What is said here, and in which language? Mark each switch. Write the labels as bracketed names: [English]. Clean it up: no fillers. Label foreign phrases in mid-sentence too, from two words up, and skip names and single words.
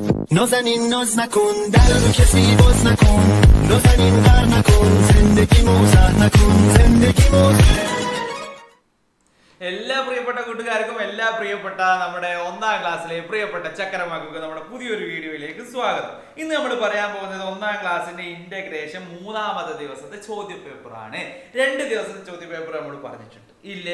[Persian] نازنین ناز نکن در رو کسی باز نکن نازنین غر نکن زندگی موزه نکن زندگی موزه. [Malayalam] എല്ലാ പ്രിയപ്പെട്ട കൂട്ടുകാർക്കും എല്ലാ പ്രിയപ്പെട്ട നമ്മുടെ ഒന്നാം ക്ലാസ്സിലെ പ്രിയപ്പെട്ട ചക്കരമാക്കൾക്ക് നമ്മുടെ പുതിയൊരു വീഡിയോയിലേക്ക് സ്വാഗതം. ഇന്ന് നമ്മൾ പറയാൻ പോകുന്നത് ഒന്നാം ക്ലാസ്സിന്റെ ഇന്റഗ്രേഷൻ മൂന്നാമത്തെ ദിവസത്തെ ചോദ്യപേപ്പറാണ്. 2 ദിവസത്തെ ചോദ്യപേപ്പർ നമ്മൾ പറഞ്ഞിട്ടുണ്ട് ഇല്ലേ?